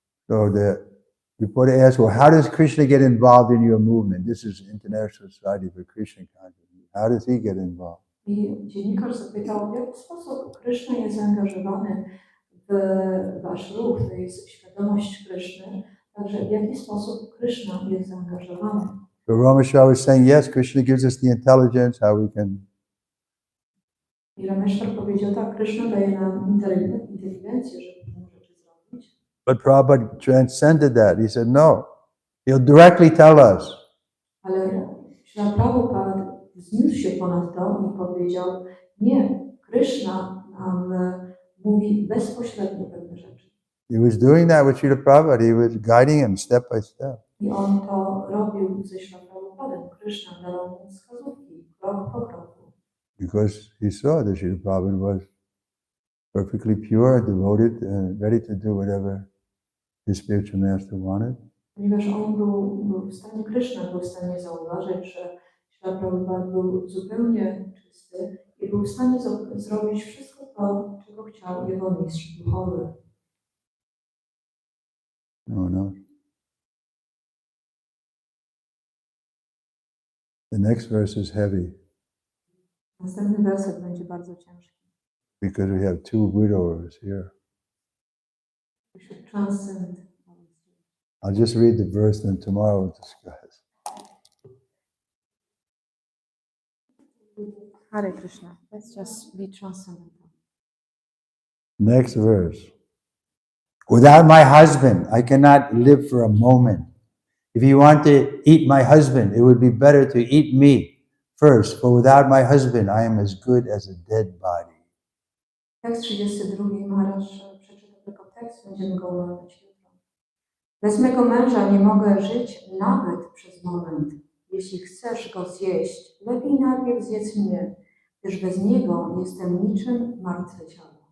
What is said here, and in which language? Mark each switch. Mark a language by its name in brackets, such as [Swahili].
[English] So the reporter asked, well, how does Krishna get involved in your movement? This is International Society for Krishna Consciousness. How does he get involved? [Polish] I dziennikarz zapytał, w jaki sposób Krishna jest zaangażowany w wasz ruch, to jest świadomość Krishny, także w jaki sposób Krishna jest zaangażowany. [English] So Rameshwar was saying, yes, Krishna gives us the intelligence, how we can. [Polish] I Rameshwar powiedział, tak, Krishna daje nam inteligencję, żeby pewne rzeczy zrobić. [English] But Prabhupada transcended that. He said, no, he'll directly tell us. [Polish] Ale Śrila Prabhupada wzniósł się ponad to i powiedział, nie, Krishna nam mówi bezpośrednio pewne rzeczy. [English] He was doing that with Srila Prabhupada. He was guiding him step by step. [Polish] I on to robił ze Śrila Prabhupadem. Krishna dawał mu wskazówki, krok po kroku. [English] Because he saw that Srila Prabhupada was perfectly pure, devoted, and ready to do whatever his spiritual master wanted. [Polish] Ponieważ on był w stanie, Krishna był w stanie zauważyć, że Śrila Prabhupada był zupełnie czysty i był w stanie zrobić wszystko to, czego chciał jego mistrz duchowy. [English] No. The next verse is heavy. [Polish] Następny werset będzie bardzo ciężki. [English] Because we have two widowers here. We should transcend. I'll just read the verse, then tomorrow we'll discuss. Hare Krishna. Let's just be transcendental. Next verse. Without my husband, I cannot live for a moment. If you want to eat my husband, it would be better to eat me first, for without my husband, I am as good as a dead body. [Polish] Tekst 32. Maharaj przeczyta tylko tekst, będziemy go omawiać jutro. Bez mego męża nie mogę żyć nawet przez moment. Jeśli chcesz go zjeść, lepiej najpierw zjedz mnie, gdyż bez niego jestem niczym martwe ciało.